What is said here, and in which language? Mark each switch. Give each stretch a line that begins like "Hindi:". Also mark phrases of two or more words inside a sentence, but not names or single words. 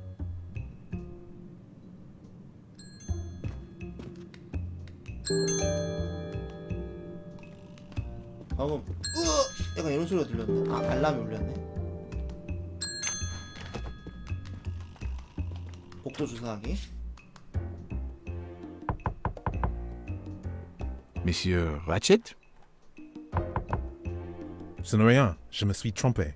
Korean: 방금 약간 이런 소리가 들렸네. 아, 알람이 울렸네. 복도 주사하기.
French: Monsieur Ratchet? Ce n'est rien, je me suis trompé.